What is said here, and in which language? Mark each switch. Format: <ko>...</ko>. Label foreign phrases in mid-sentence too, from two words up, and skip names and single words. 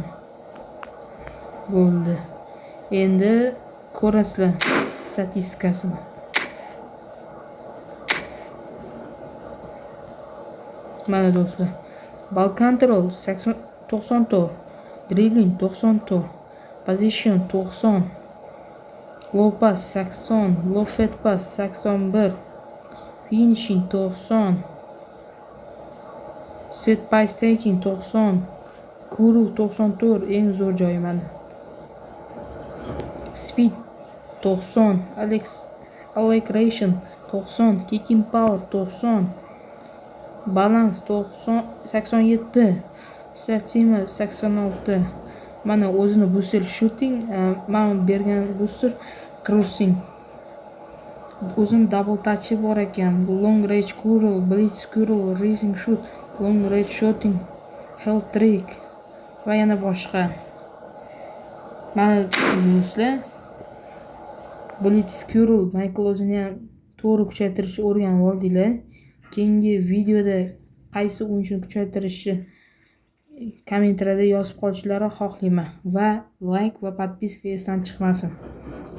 <uz>Bo'ldi. Endi ko'rasizlar statistikasini. Mana do'stlar,</uz> <en>ball control</en> <uz>90 ta, dribbling 90 ta,</uz> <en>position 90, low pass 80, low fat pass 81, finishing 90, set pass taking 90, kuru 94</en> <uz>eng zo'r joyi mana.</uz> <en>Speed 90, acceleration 90, kicking power 90, balance 90, 87, strategy 86.</en> <uz>Mana o'zini</uz> <en>booster shooting,</en> <uz>mana bergan</uz> <en>booster crossing.</en> <uz>O'zini</uz> <en>double touch</en> <uz>bor ekan.</uz> <en>Long range curl, blitz curl, racing shoot, long range shooting, hell trick</en> <uz>va yana boshqa. Mana do'stlar,</uz> <en>blitz curl</en> <uz>Michael Olisenni to'g'ri kuchaytirishni o'rganib oldinglar. Keyingi videoda qaysi o'yinchini kuchaytirishni kommentariyada yozib qolishlarini xohlayman va like va podpiska esdan chiqmasin.</uz>